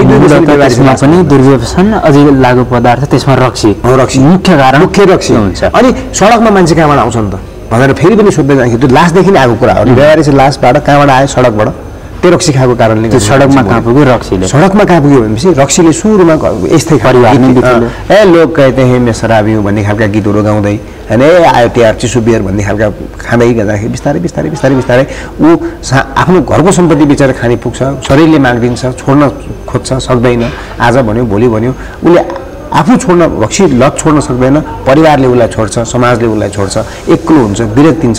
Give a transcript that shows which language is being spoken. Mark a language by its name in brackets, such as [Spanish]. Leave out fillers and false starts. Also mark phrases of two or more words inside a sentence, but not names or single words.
[Nepali] दुर्व्यसनमा पनि दुर्व्यसन अझै लागु पदार्थ, त्यसमा रक्सी मुख्य कारण, मुख्य रक्सी हुन्छ। अनि सडकमा मान्छे कहाँबाट आउँछन् त भनेर फेरि पनि सोध्दै जाँदाखेरि त्यो लासदेखि नै आएको कुरा हो। बेवारिसी लासबाट कहाँबाट आयो? सडकबाट। त्यो रक्सी खाएको कारणले सडकमा कहाँ पुग्यो रक्सीले? सडकमा कहाँ पुग्यो भनेपछि रक्सीले सुरुमा यस्तै [Hindi] ए लोक कहते हैं मैं शराबी हूँ [Nepali] भन्ने खालका गीतहरू गाउँदै होइन, ए आयो तिहार चिसो बियर भन्ने खालका खाँदै गर्दाखेरि बिस्तारै ऊ आफ्नो घरको सम्पत्ति बेचेर खाने पुग्छ, शरीरले मागिदिन्छ, छोड्न खोज्छ, सक्दैन। आज भन्यो भोलि भन्यो उसले आफू छोड्न, रक्सी लत छोड्न सक्दैन, परिवारले उसलाई छोड्छ, समाजले उसलाई छोड्छ, एक्लो हुन्छ, विरक्तिन्छ।